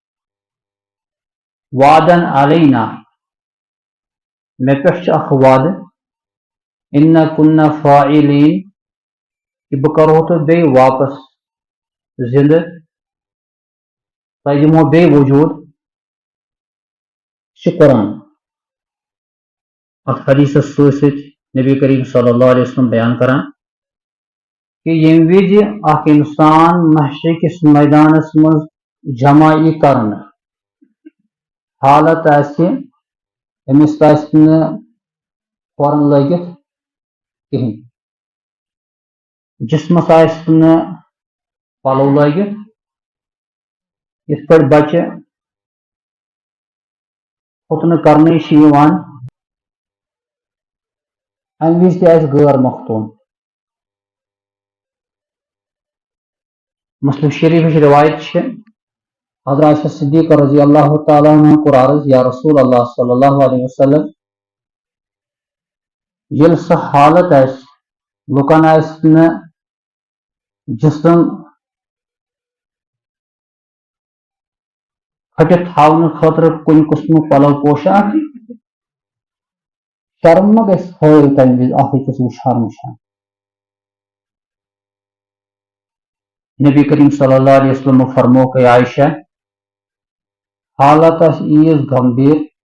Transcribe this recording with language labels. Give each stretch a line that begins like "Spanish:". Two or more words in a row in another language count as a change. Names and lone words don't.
Arabic: وعدن علینا
Kashmiri: مےٚ پٮ۪ٹھ چھُ اکھ وعدٕ
Arabic: اِنَّا كُنَّا فاعلین
Kashmiri: کہ بہٕ کرہو تۄہہِ بیٚیہِ واپس زندٕ تۄہہِ دِمہو بیٚیہِ وجوٗد چھُ قرآن اتھ حدیثس سۭتۍ سۭتۍ نبی کریم
Arabic: صلی اللہ علیہ وسلم
Kashmiri: بیان کران کہ ییٚمہِ وِزِ اکھ انسان محشر کِس میدانس منٛز جمع یی کرنہٕ حالت آسہِ أمِس آسہِ نہٕ کھۄرن لٲگِتھ کِہیٖنۍ جسمس آسہِ نہٕ پلو لٲگِتھ یِتھ پٲٹھۍ بچہِ ختنہٕ کرنہٕ چھِ یِوان امہِ وِزِ تہِ آسہِ غٲر مختون مسلم شریفٕچ روایت چھِ حضرت عائشہ صدیقہ
Arabic: رضی اللہ تعالیٰ عنہ
Kashmiri: کوٚر عرض
Arabic: یا رسول اللہ صلی اللہ علیہ وسلم
Kashmiri: ییٚلہِ سۄ حالت آسہِ لُکن آسہِ نہٕ جسم پھٹِتھ تھاونہٕ خٲطرٕ کُنہِ قٕسمُک پلو پوشاک شرم ما گژھِ ہٲیِو تمہِ وِزِ اکھ أکِس وٕچھان وٕچھان نبی کریم
Arabic: صلی اللہ علیہ وسلم
Kashmiri: فرمو کہ عائشہ حالت آسہِ ییٖژ گمبھیٖر